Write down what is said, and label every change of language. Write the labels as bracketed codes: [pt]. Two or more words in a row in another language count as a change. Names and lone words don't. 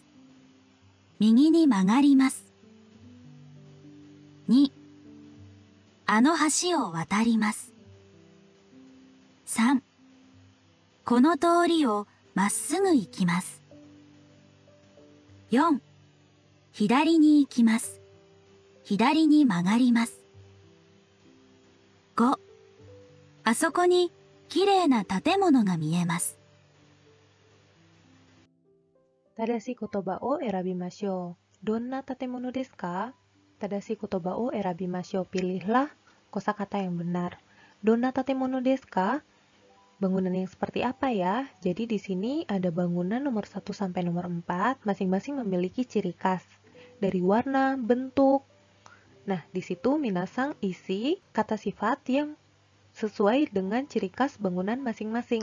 [ja] 右に曲がります。2、あの橋を渡ります。3、この通りをまっすぐ行きます。4、左に行きます。左に曲がります。あそこにきれいな建物が見えます。正しい言葉を選びましょう. どんな建物ですか? 正しい言葉を選びましょう. [id] Pilihlah kosakata yang benar. [ja] どんな建物ですか? [id] Bangunan yang seperti apa ya? Jadi di sini ada bangunan nomor 1 sampai nomor 4, masing-masing memiliki ciri khas dari warna, bentuk. Nah, di situ minasang isi kata sifat yang sesuai dengan ciri khas bangunan masing-masing.